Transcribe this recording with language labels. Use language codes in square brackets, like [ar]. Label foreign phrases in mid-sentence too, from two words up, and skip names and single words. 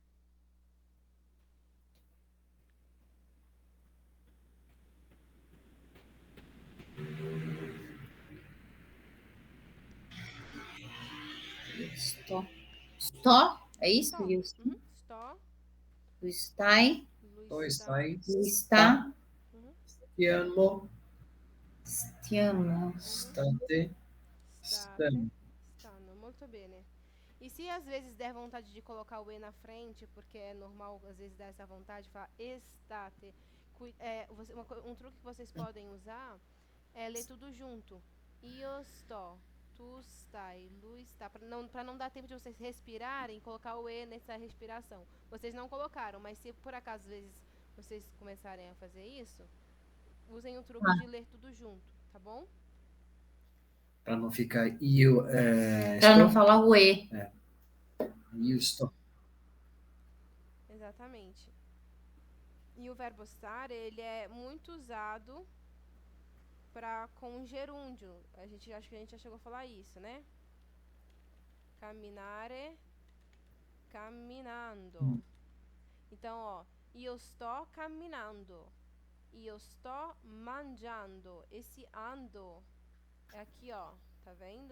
[it] Sto? [pt] É isso? [it] Sto. Uhum. Sto. Tu stai? Tu stai? [pt] Tu está? Uhum. [it] Stiamo. Stiamo. State. Stanno. Stanno, molto bene. [pt] E se às vezes der vontade de colocar o E na frente, porque é normal às vezes dar essa vontade, falar estate. Um truque que vocês podem usar é ler tudo junto. [it] Io sto, tu stai, lui está. [pt] Para não dar tempo de vocês respirarem, colocar o E nessa respiração. Vocês não colocaram, mas se por acaso às vezes vocês começarem a fazer isso, usem o truque de ler tudo junto, tá bom? Para não ficar io Para não [it] sto, [pt] falar o E. [it] io sto. [pt] Exatamente. E o verbo stare, ele é muito usado com gerúndio. Acho que a gente já chegou a falar isso, né? [it] Camminare, camminando. [pt] Então, ó, [it] io sto camminando. Io sto mangiando. [pt] Esse ando é aqui, ó. Tá vendo?